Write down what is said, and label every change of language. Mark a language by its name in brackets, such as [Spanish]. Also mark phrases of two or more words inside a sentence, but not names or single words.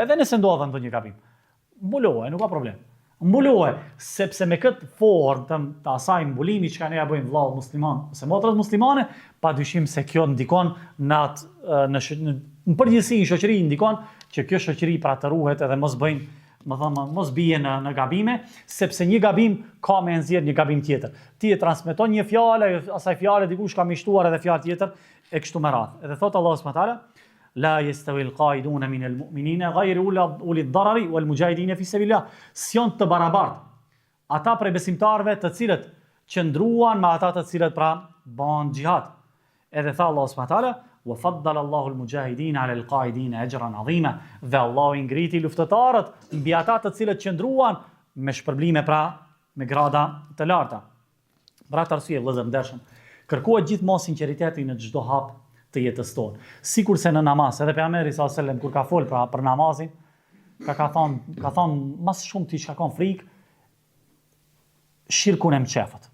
[Albanian] Edhe nëse ndodhen ndonjë gabim, mbulohet, nuk ka problem. Mbulohet, sepse me këtë formë të asaj mbulimi që ne ja bëjmë vëllai musliman ose motrat muslimane, padyshim se kjo ndikon në përgjithësi në shoqëri, ndikon që kjo shoqëri pra të ruhet edhe mos bëjnë, mos bie në gabime, sepse një gabim ka me nxjerr një gabim tjetër. Ti e transmeton një fjalë, asaj fjale dikush ka mishtuar edhe fjalë tjetër e kështu me radhë. Edhe thot [Arabic] الله سبحانه وتعالى: لا يستوي القاعدون من المؤمنين غير أولي الضرر والمجاهدين في سبيل الله. [Albanian] Sion të barabartë ata prej besimtarëve të cilët qëndruan me ata të cilët pra bën xhihad. Edhe tha [Arabic] الله سبحانه وتعالى: وفضل الله المجاهدين على القاعدين أجرا عظيما. [Albanian] Dhe Allahu i ngriti luftëtarët mbi ata të cilët qëndruan me shpërblime pra me grada të larta. Pra të arsye vëllezër ndershëm, kërkohet gjithmonë sinqeriteti në çdo hap të jetës tonë. Sikurse në namaz, edhe pejgamberi [Arabic] صلى الله عليه وسلم [Albanian] kur ka fol për namazin, ka thonë mas shumë ti çka kanë frikë, shirkun e mçefët.